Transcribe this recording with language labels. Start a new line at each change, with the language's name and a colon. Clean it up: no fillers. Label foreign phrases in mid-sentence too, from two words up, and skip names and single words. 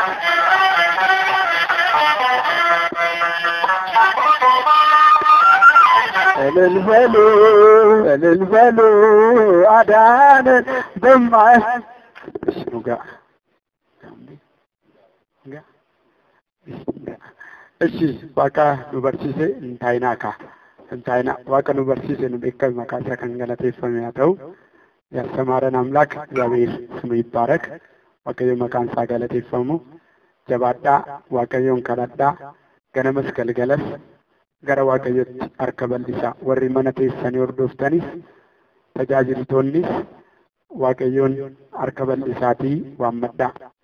Amharic: እልል በሉ አዳነን እሺ
Oromo: Waaqa nu barsiise
Amharic: እንታይና
Oromo: Waaqa nu barsiise nu beekame maqaa isaa kan galateeffame haa ta'u
Amharic: ያስተማረን አምላክ እግዚአብሔር ስሙ ይባረክ።
Oromo: waaqayyo maqaan isaa galateeffamu jabaadhaa waaqayyoon kadhadhaa ganamas galgalas gara waaqayyotti harka bal'isaa warri mana teessanii hordoftanis tajaajiltoonnis waaqayyoon harka bal'isaatii waammadhaa.